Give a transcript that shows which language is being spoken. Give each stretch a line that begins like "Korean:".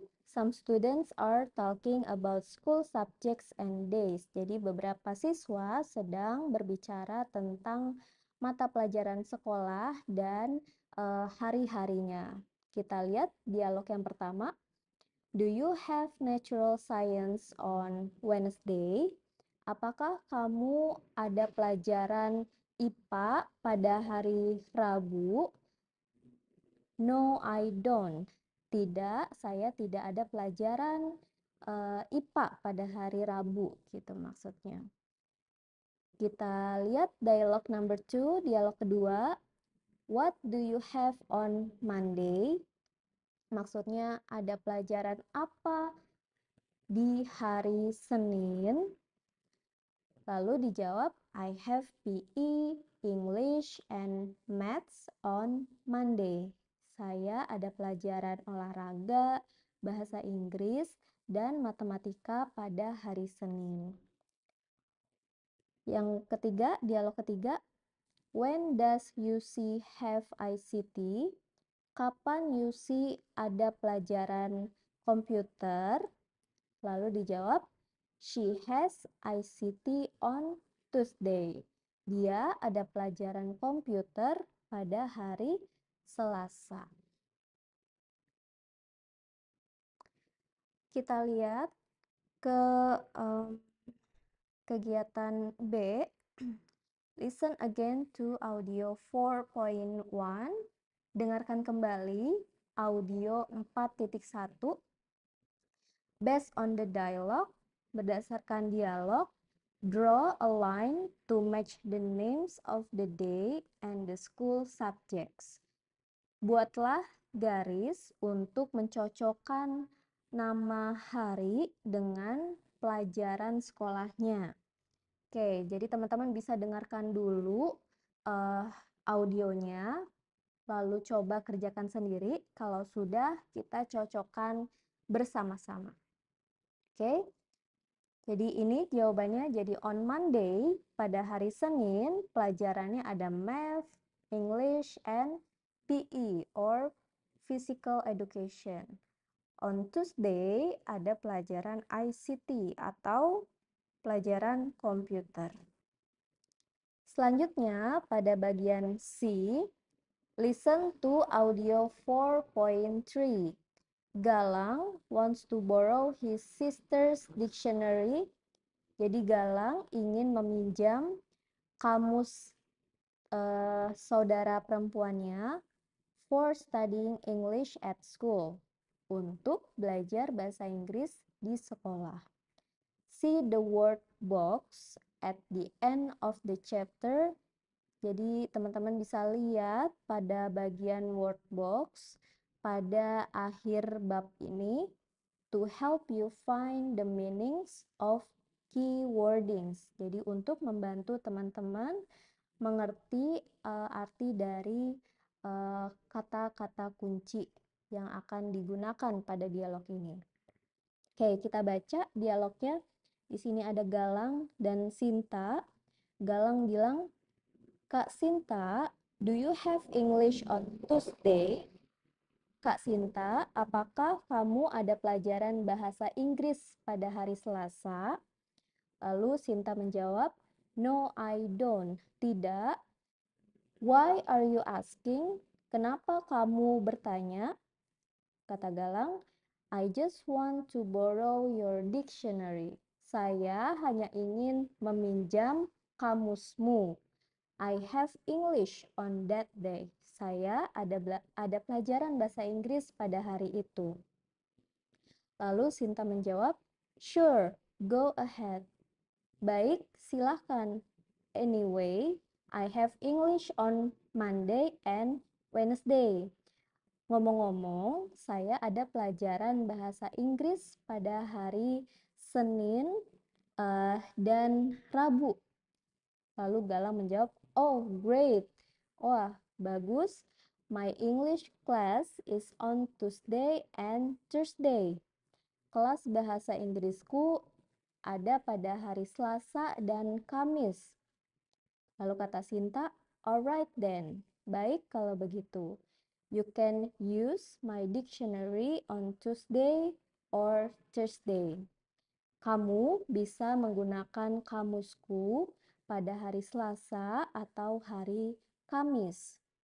English: Some students are talking about school subjects and days.
Indonesian: Jadi beberapa siswa sedang berbicara tentang mata pelajaran sekolah dan hari-harinya. Kita lihat dialog yang pertama.
English: Do you have natural science on Wednesday?
Indonesian: Apakah kamu ada pelajaran IPA pada hari Rabu?
English: No, I don't.
Indonesian: Tidak, saya tidak ada pelajaran IPA pada hari Rabu, gitu maksudnya. Kita lihat dialog number 2, dialog kedua.
English: What do you have on Monday?
Indonesian: Maksudnya ada pelajaran apa di hari Senin? Lalu dijawab,
English: I have PE, English, and Maths on Monday.
Indonesian: Saya ada pelajaran olahraga, bahasa Inggris, dan matematika pada hari Senin. Yang ketiga, dialog ketiga,
English: when does UC have ICT?
Indonesian: Kapan UC ada pelajaran komputer? Lalu dijawab,
English: she has ICT on Tuesday.
Indonesian: Dia ada pelajaran komputer pada hari Selasa. Kita lihat ke kegiatan B.
English: Listen again to audio 4.1.
Indonesian: Dengarkan kembali audio 4.1.
English: Based on the dialogue,
Indonesian: berdasarkan dialog,
English: draw a line to match the names of the day and the school subjects.
Indonesian: Buatlah garis untuk mencocokkan nama hari dengan pelajaran sekolahnya. Oke, jadi teman-teman bisa dengarkan dulu audionya, lalu coba kerjakan sendiri. Kalau sudah, kita cocokkan bersama-sama. Oke, jadi ini jawabannya. Jadi
English: on Monday,
Indonesian: pada hari Senin, pelajarannya ada
English: Math, English, and PE or Physical Education. On Tuesday,
Indonesian: ada pelajaran ICT atau pelajaran komputer. Selanjutnya, pada bagian C,
English: listen to audio 4.3. Galang wants to borrow his sister's dictionary.
Indonesian: Jadi Galang ingin meminjam kamus saudara perempuannya
English: for studying English at school,
Indonesian: untuk belajar bahasa Inggris di sekolah.
English: See the word box at the end of the chapter.
Indonesian: Jadi teman-teman bisa lihat pada bagian word box pada akhir bab ini
English: to help you find the meanings of key wordings.
Indonesian: Jadi untuk membantu teman-teman mengerti arti dari kata-kata kunci yang akan digunakan pada dialog ini. Oke, kita baca dialognya. Di sini ada Galang dan Sinta. Galang bilang,
English: Kak Sinta, do you have English on Tuesday?
Indonesian: Kak Sinta, apakah kamu ada pelajaran bahasa Inggris pada hari Selasa? Lalu Sinta menjawab,
English: no, I don't.
Indonesian: Tidak.
English: Why are you asking?
Indonesian: Kenapa kamu bertanya? Kata Galang,
English: I just want to borrow your dictionary.
Indonesian: Saya hanya ingin meminjam kamusmu.
English: I have English on that day.
Indonesian: Saya ada pelajaran bahasa Inggris pada hari itu. Lalu Sinta menjawab,
English: sure, go ahead.
Indonesian: Baik, silahkan.
English: Anyway, I have English on Monday and Wednesday.
Indonesian: Ngomong-ngomong, saya ada pelajaran bahasa Inggris pada hari Senin dan Rabu. Lalu Galang menjawab,
English: oh great,
Indonesian: wah bagus,
English: my English class is on Tuesday and Thursday.
Indonesian: Kelas bahasa Inggrisku ada pada hari Selasa dan Kamis. Lalu kata Sinta,
English: alright then,
Indonesian: baik kalau begitu.
English: You can use my dictionary on Tuesday or Thursday.
Indonesian: Kamu bisa menggunakan kamusku pada hari Selasa atau hari Kamis.